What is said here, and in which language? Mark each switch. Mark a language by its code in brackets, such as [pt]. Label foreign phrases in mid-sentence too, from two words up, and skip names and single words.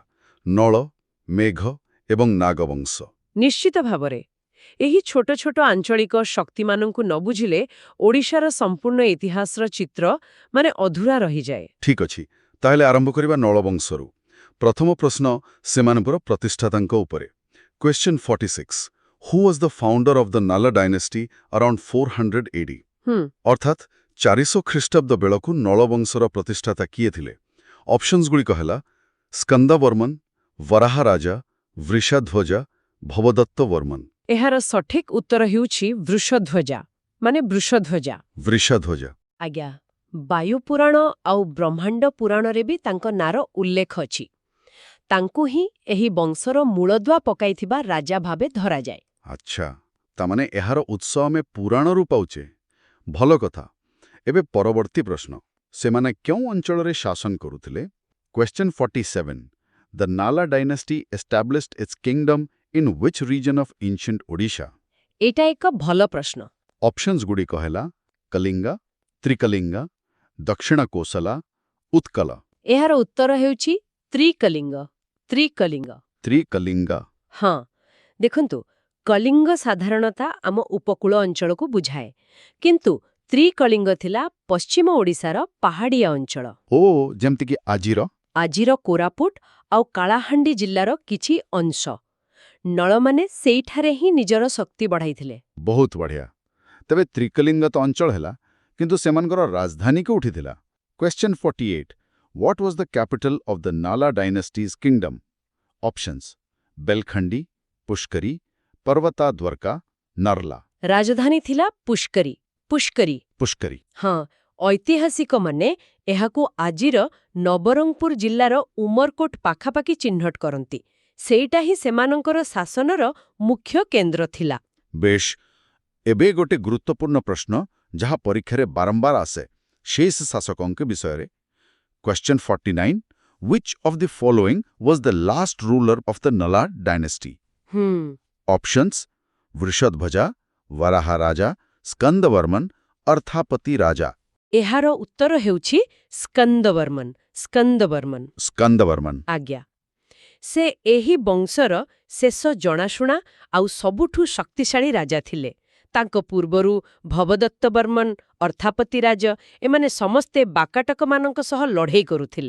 [or] ନଳ, ମେଘ ଏବଂ ନାଗବଂଶ। ନିଶ୍ଚିତ ଭାବରେ ଏହି ଛୋଟ ଛୋଟ ଆଞ୍ଚଳିକ ଶକ୍ତିମାନଙ୍କୁ ନ ବୁଝିଲେ ଓଡ଼ିଶାର ସମ୍ପୂର୍ଣ୍ଣ ଇତିହାସର ଚିତ୍ର ଅଧୁରା ରହିଯାଏ। ଠିକ୍ ଅଛି, ତାହେଲେ ଆରମ୍ଭ କରିବା ନଳବଂଶରୁ। ପ୍ରଥମ ପ୍ରଶ୍ନ ସେମାନଙ୍କର ପ୍ରତିଷ୍ଠାତାଙ୍କ ଉପରେ। [en] Question 46. Who was the founder of the Nala dynasty around 400 AD? [or] ଅର୍ଥାତ୍ 400 ଖ୍ରୀଷ୍ଟାବ୍ଦ ବେଳକୁ ନଳବଂଶର ପ୍ରତିଷ୍ଠାତା କିଏ ଥିଲେ? ଅପସନ୍ସଗୁଡ଼ିକ ହେଲା ସ୍କନ୍ଦବର୍ମନ, ବରାହରାଜା, ବୃଷଧ୍ୱଜା, ଭବଦତ୍ତବର୍ମନ। ଏହାର ସଠିକ ଉତ୍ତର ହେଉଛି ବୃଷଧ୍ୱଜା। ବୃଷଧ୍ୱଜା। ଆଜ୍ଞା, ବାୟୁପୁରାଣ ଆଉ ବ୍ରହ୍ମାଣ୍ଡ ପୁରାଣରେ ବି ତାଙ୍କ ନାଁର ଉଲ୍ଲେଖ ଅଛି। ତାଙ୍କୁ ହିଁ ଏହି ବଂଶର ମୂଳଦୁଆ ପକାଇଥିବା ରାଜା ଭାବେ ଧରାଯାଏ। ଆଚ୍ଛା, ତାମାନେ ଏହାର ଉତ୍ସ ଆମେ ପୁରାଣରୁ ପାଉଛେ। ଭଲ କଥା। ଏବେ ପରବର୍ତ୍ତୀ ପ୍ରଶ୍ନ। ସେମାନେ କେଉଁ ଅଞ୍ଚଳରେ ଶାସନ କରୁଥିଲେ? [en] Question 47. The Nala dynasty established its kingdom in which region of ancient Odisha? [or] ଏଇଟା ଏକ ଭଲ ପ୍ରଶ୍ନ। ଅପସନ୍ସଗୁଡ଼ିକ ହେଲା କଲିଙ୍ଗା, ତ୍ରିକଲିଙ୍ଗା, ଦକ୍ଷିଣ କୋଶଲା, ଉତ୍କଳ। ଏହାର ଉତ୍ତର ହେଉଛି ତ୍ରିକଲିଙ୍ଗ। ତ୍ରିକଲିଙ୍ଗା। ହଁ, ଦେଖନ୍ତୁ, କଳିଙ୍ଗ ସାଧାରଣତଃ ଆମ ଉପକୂଳ ଅଞ୍ଚଳକୁ ବୁଝାଏ, କିନ୍ତୁ ତ୍ରିକଳିଙ୍ଗ ଥିଲା ପଶ୍ଚିମ ଓଡ଼ିଶାର ପାହାଡ଼ିଆ ଅଞ୍ଚଳ। ଯେମିତିକି ଆଜିର କୋରାପୁଟ ଆଉ କାଳାହାଣ୍ଡି ଜିଲ୍ଲାର କିଛି ଅଂଶ। ନଳମାନେ ସେଇଠାରେ ହିଁ ନିଜର ଶକ୍ତି ବଢ଼ାଇଥିଲେ। ବହୁତ ବଢ଼ିଆ। ତେବେ ତ୍ରିକଲିଙ୍ଗ ତ ଅଞ୍ଚଳ ହେଲା, କିନ୍ତୁ ସେମାନଙ୍କର ରାଜଧାନୀ କେଉଁଠି ଥିଲା? [en] Question 48. What was the capital of the Nala dynasty's kingdom? Options: [or] ବେଲଖଣ୍ଡି, ପୁଷ୍କରୀ, ପର୍ବତା ଦ୍ୱାରକା, ନର୍ଲା। ରାଜଧାନୀ ଥିଲା ପୁଷ୍କରୀ। ହଁ, ଐତିହାସିକମାନେ ଏହାକୁ ଆଜିର ନବରଙ୍ଗପୁର ଜିଲ୍ଲାର ଉମରକୋଟ ପାଖାପାଖି ଚିହ୍ନଟ କରନ୍ତି। ସେଇଟା ହିଁ ସେମାନଙ୍କର ଶାସନର ମୁଖ୍ୟ କେନ୍ଦ୍ର ଥିଲା। ବେଶ୍, ଏବେ ଗୋଟେ ଗୁରୁତ୍ୱପୂର୍ଣ୍ଣ ପ୍ରଶ୍ନ ଯାହା ପରୀକ୍ଷାରେ ବାରମ୍ବାର ଆସେ, ଶେଷ ଶାସକଙ୍କ ବିଷୟରେ। [en] Question 49. Which of the following was the last ruler of the Nala dynasty? Options: [or] वृषध्वजा, वराहराजा, स्कंदवर्मन, अर्थापति राजा। ଏହାର ଉତ୍ତର ହେଉଛି ସ୍କନ୍ଦବର୍ମନ। ଆଜ୍ଞା, ସେ ଏହି ବଂଶର ଶେଷ ଜଣାଶୁଣା ଆଉ ସବୁଠୁ ଶକ୍ତିଶାଳୀ ରାଜା ଥିଲେ। ତାଙ୍କ ପୂର୍ବରୁ ଭବଦତ୍ତବର୍ମନ, ଅର୍ଥାପତି ରାଜ, ଏମାନେ ସମସ୍ତେ ବାକାଟକମାନଙ୍କ ସହ ଲଢ଼େଇ କରୁଥିଲେ।